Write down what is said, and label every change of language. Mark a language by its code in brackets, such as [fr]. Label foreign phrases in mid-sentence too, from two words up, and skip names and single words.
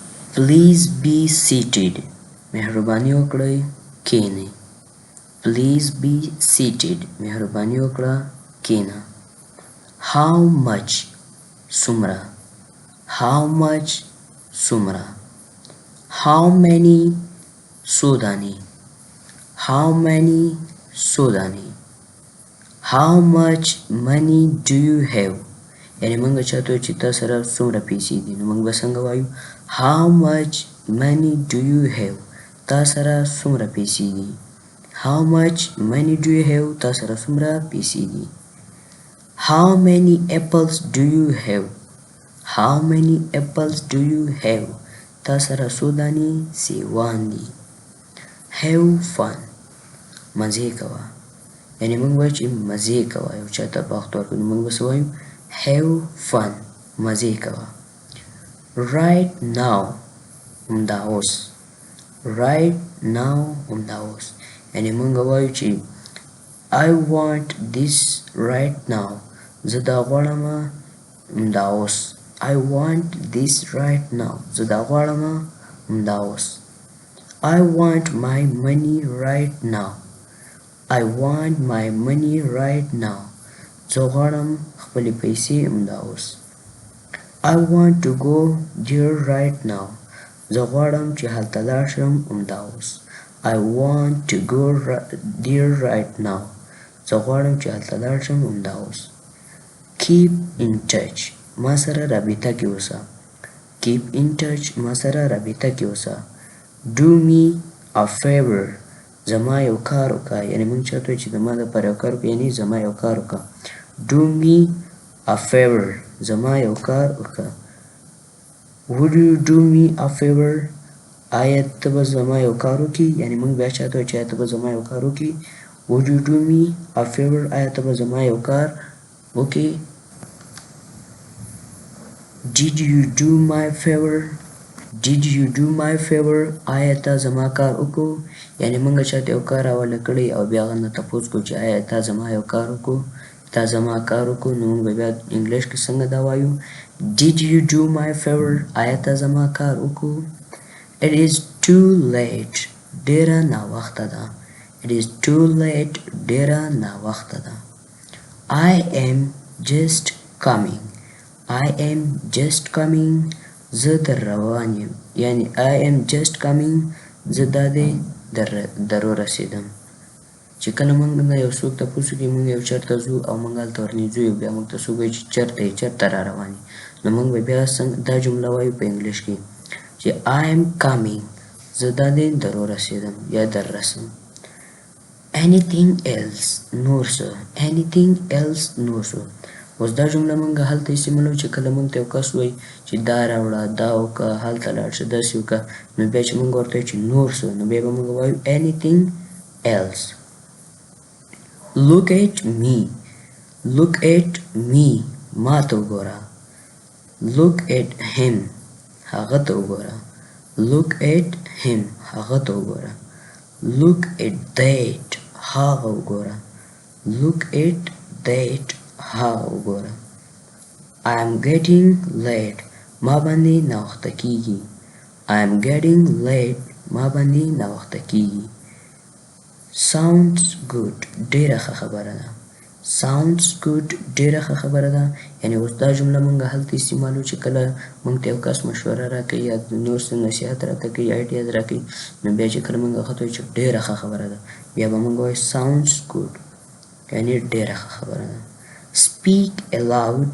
[en] Please be seated. [ps] مهرباني وکړئ کښېنئ. [en] Please be seated. [ps] مهرباني وکړه کښېنه. [en] How much څومره. How much څومره. How many [ps] څو دانې. [en] How many [ps] څو دانې. [en] How much money do you have. [ps] یعنی موږ چاته وایو چې تا سره څومره پیسې دي نو موږ به څنګه وایو [en] How much money do you have. [ps] تا سره څومره پیسې دي. [en] How much money do you have. [ps] تا سره څومره پیسې دي. [en] How many apples do you have. How many apples do you have. [ps] تا سره څو دانې سیوان دي. [en] Have fun. [ps] مزې کوه. یعنی موږ وایو چې مزې کوه یو چاته په وخت ورکړو نو موږ به څه وایو [en] Have fun. [ps] مزې کوه. [en] Right now. [ps] همدا اوس. [en] Right now. [ps] همدا اوس. یعنی موږ وایو چې [en] I want this right now. [ps] زه دا غواړم همدا اوس. [en] I want this right now. [ps] زه دا غواړم همدا اوس. [en] I want my money right now. I want my money right now. [ps] زه غواړم خپلې پیسې همدا اوس. [en] I want to go there right now. [ps] زه غواړم چې هلته لاړ شم همدا اوس. [en] I want to go there right now. [ps] زه غواړم چې هلته لاړ شم همدا اوس. [en] Keep in touch. [ps] ما سره رابطه کې اوسه. [en] Keep in touch. [ps] ما سره رابطه کې اوسه. [en] Do me a favor. [ps] زما یو کار وکړه. یعنی موږ چاته وایو چې زما دپاره یو کار وکړه یعنی زما یو کار وکړه. [en] Do me a favor. [ps] زما یو کار وکړه. [en] Would you do me a favor. [ps] آیا ته به زما یو کار وکړې. یعنی موږ بیا چاته وایو چې آیا ته به زما یو کار وکړې. [en] Would you do me a favor. [ps] آیا ته به زما یو کار وکړې. [en] Did you do my favor. Did you do my favor. [ps] آیا تا زما کار وکړو. یعنی موږ چاته یو کار حواله کړی او بیا هغه نه تپوس کوو چې آیا تا زما یو کار وکړو. تا زما کار وکړو نو موږ به بیا انګلیش کې څنګه دا وایو [en] Did you do my favor. [ps] آیا تا زما کار وکړو. [en] It is too late. [ps] ډېره ناوخته ده. [en] It is too late. [ps] ډېره ناوخته ده. [en] I am just coming. I am just coming. [ps] زه در روان یم. [en] یعنی I am just coming. [ps] زه دا دی در ورسېدم. چې کله موږ نه یو څوک تپوس وکړي موږ یو چېرته ځو او موږ هلته ورنږدې یو بیا موږ ته څوک وایي چې چېرته یې چېرته را روان یې نو موږ به بیا دا جمله وایو په انګلیش کې چې [en] I am coming. [ps] زه دا دی در ورسېدم یا در رسم. [en] Anything else. [ps] نور څه. [en] Anything else. [ps] نور څه. اوس دا جمله موږ هلته استعمالوو چې کله موږ ته یو کس وایي چې دا راوړه دا وکړه هلته لاړ شه داسې وکړه نو بیا چې موږ ورته وایو چې نور څه نو بیا به موږ وایو [en] anything else. Look at me. Look at me. [ps] ما ته وګوره. [en] Look at him. [ps] هغه ته وګوره. [en] Look at him. [ps] هغه ته وګوره. [en] Look at that. [ps] هغه وګوره. [en] Look at that. [ps] هغه وګوره. [en] I am getting late. [ps] ما باندې ناوخته کیږي. [en] I am getting late. [ps] ما باندې ناوخته کیږي. [en] Sounds good. [ps] ډېره ښه خبره ده. [en] Sounds good. [ps] ډېره ښه خبره ده. یعنی اوس دا جمله موږ هلته استعمالوو چې کله موږ ته یو کس مشوره راکوي یا نور څه نصیحت راته کوي آیډیاز راکوي نو بیا چې کله موږ هغه ته وایو چې ډېره ښه خبره ده بیا به موږ وایو [en] sounds good. [ps] یعنی ډېره ښه خبره ده. [en] Speak aloud.